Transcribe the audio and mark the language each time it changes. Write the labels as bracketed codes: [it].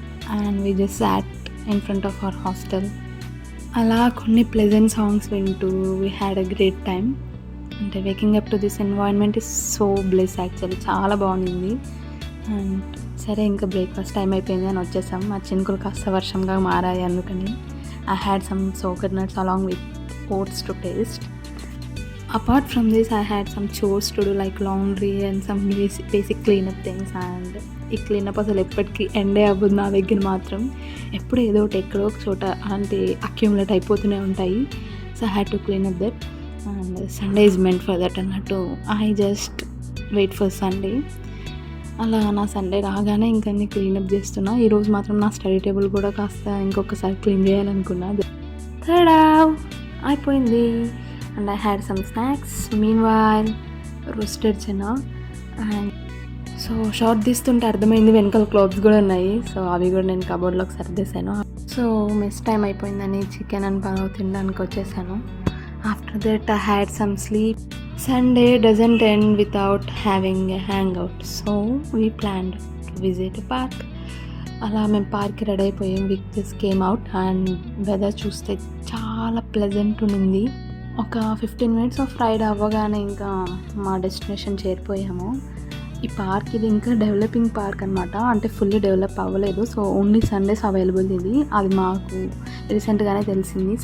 [en] And we just sat in front of our hostel. [te] అలా కొన్ని pleasant songs వింటూ [en] We had a great time. అంటే waking up to this environment is so bless actually, [te] చాలా బాగుంది. And సరే ఇంకా breakfast time అయిపోయింది అని వచ్చేసాం. ఆ చినుకులు కాస్త వర్షంగా మారాయి, అందుకని [en] I had some soaked nuts along with oats to taste. Apart from this, I had some chores to do like laundry and some basic cleanup things. [te] And ఈ క్లీనప్ అసలు ఎప్పటికీ ఎండే అవ్వదు నా దగ్గర మాత్రం. ఎప్పుడు ఏదో ఒకటి ఎక్కడో ఒక చోట అంటే అక్యూములేట్ అయిపోతూనే ఉంటాయి. [en] So I had to clean up that. And Sunday is meant for that [te] అన్నట్టు [en] I just wait for Sunday. [te] అలా నా సండే రాగానే ఇంకా అన్ని క్లీనప్ చేస్తున్నా. ఈరోజు మాత్రం నా స్టడీ టేబుల్ కూడా కాస్త ఇంకొకసారి క్లీన్ చేయాలనుకున్నా. తడా అయిపోయింది. [en] And I had some snacks meanwhile roasted chana. [te] And so short తీస్తుంటే అర్థమైంది వెనకాల క్లాత్స్ కూడా ఉన్నాయి. సో అవి కూడా నేను కబోర్డ్లోకి సర్దేశాను. సో మెస్ టైం అయిపోయిందని చికెన్ అండ్ పలావ్ తినడానికి వచ్చేసాను. [en] After that I had some sleep. Sunday doesn't end without having a hangout, so we planned to visit a park. [te] అలా మేము పార్క్కి రెడీ అయిపోయాం. [en] we just came out and weather [te] చూస్తే చాలా pleasant ఉండింది. ఒక 15 minutes ఆఫ్ రైడ్ అవ్వగానే ఇంకా మా డెస్టినేషన్ చేరిపోయాము. ఈ పార్క్ ఇది ఇంకా డెవలపింగ్ పార్క్ అనమాట, అంటే ఫుల్లీ డెవలప్ అవ్వలేదు. సో ఓన్లీ సండేస్ అవైలబుల్ ఇది, అది మాకు రీసెంట్గానే తెలిసింది.